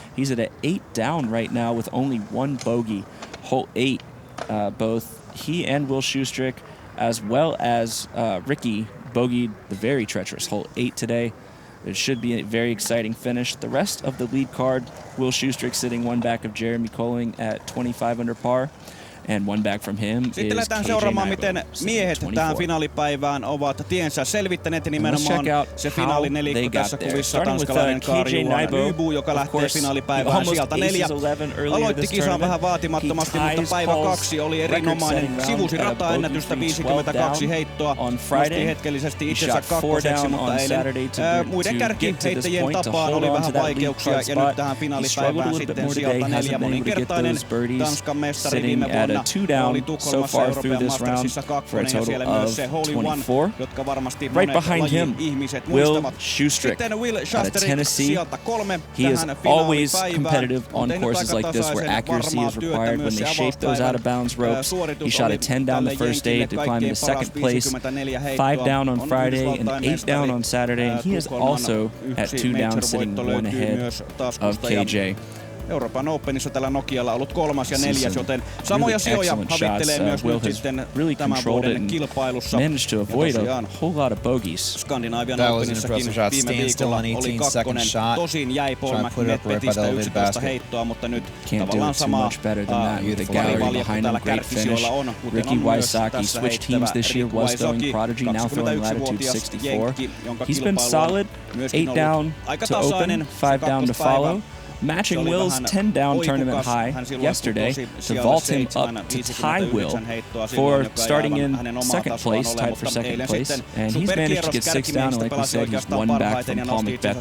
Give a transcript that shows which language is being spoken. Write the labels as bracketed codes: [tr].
[en] He's at an 8 down right now with only 1 bogey. Hole 8, both he and Will Schustrick, as well as Ricky, bogeyed the very treacherous hole 8 today. It should be a very exciting finish. The rest of the lead card, Will Schustrick sitting 1 back of Jeremy Colling at 25 under par. And 1 back from him [fi] Sitten lähdetään seuraamaan, miten miehet tähän finaalipäivään ovat tiensä selvittäneet, ja nimenomaan se finaalinelikko tässä kuvissa. Tanskalainen Kari Nybo, joka lähtee finaalipäivään sieltä 4. Aloitti kisan vähän vaatimattomasti, mutta päivä 2 oli erinomainen. Sivusi rataennätystä 52 heittoa. Nosti hetkellisesti itsensä kakkoseksi, mutta eilen muiden kärkiheittäjien tapaan oli vähän vaikeuksia. Ja nyt tähän finaalipäivään sitten sieltä 4 moninkertainen Tanskan mestari viime vuonna. [en] A 2 down so far through this round for a total of 24. Right behind him, Will Schustrick out of Tennessee. He is always competitive on courses like this where accuracy is required. When they shape those out-of-bounds ropes, he shot a 10 down the first day to climb into 2nd place, 5 down on Friday, and 8 down on Saturday. And he is also at 2 down, sitting 1 ahead of KJ. [fi] Euroopan Openissa tällä Nokialla ollut 3. ja 4, joten samoja sijoja havittelee myös nyt sitten tämän vuoden kilpailussa. [en] Managed to avoid a whole lot of bogeys. [fi] Skandinavian Openissakin viime viikolla oli 2. Tosin jäi Paul McBethistä 11 heittoa, mutta nyt tavallaan samaa parivaljakko täällä kärkisijoilla on, kuten on myös tässä heittävä Ricky Wysocki, 21-vuotias jenkki, [en] He's been solid, 8 down to open, 5 down to follow. Matching Will's 10 down tournament high yesterday to vault him up to tie Will for starting in second place, tied for second place. And he's managed to get 6 down, and like we said, he's 1 back from Paul McBeth.